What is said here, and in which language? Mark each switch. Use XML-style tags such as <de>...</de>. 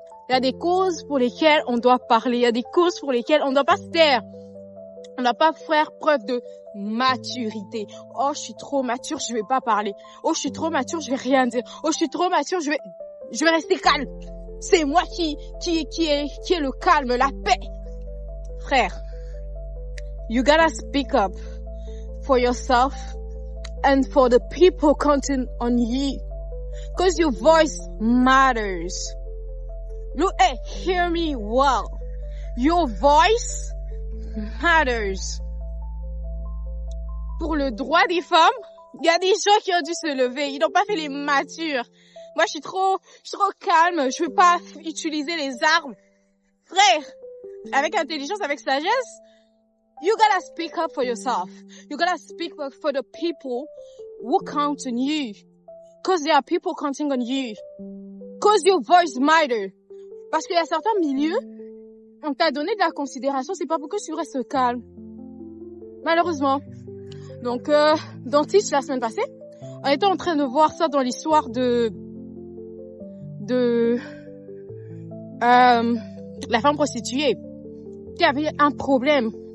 <fr>Il y a des causes pour lesquelles on doit parler. Il y a des causes pour lesquelles on ne doit pas se taire. On ne doit pas faire preuve de maturité. Oh, je suis trop mature, je vais pas parler. Oh, je suis trop mature, je vais rien dire. Oh, je suis trop mature, je vais rester calme. C'est moi qui est le calme, la paix.</fr> <en>Frère, you gotta speak up for yourself and for the people counting on you. Cause your voice matters. Look, hey, hear me well. Your voice matters.</en> <fr>Pour le droit des femmes, il y a des gens qui ont dû se lever. Ils n'ont pas fait les matures. Moi, je suis trop calme. Je veux pas utiliser les armes. Frère, avec intelligence, avec sagesse,</fr> <en>you gotta speak up for yourself. You gotta speak up for the people who count on you. Cause there are people counting on you. Cause your voice matters.</en> <fr>Parce qu'il y a certains milieux, on t'a donné de la considération, c'est pas pour que tu restes calme. Malheureusement. Donc, dans Teach, la semaine passée, on était en train de voir ça dans l'histoire de la femme prostituée qui avait un problème.</fr>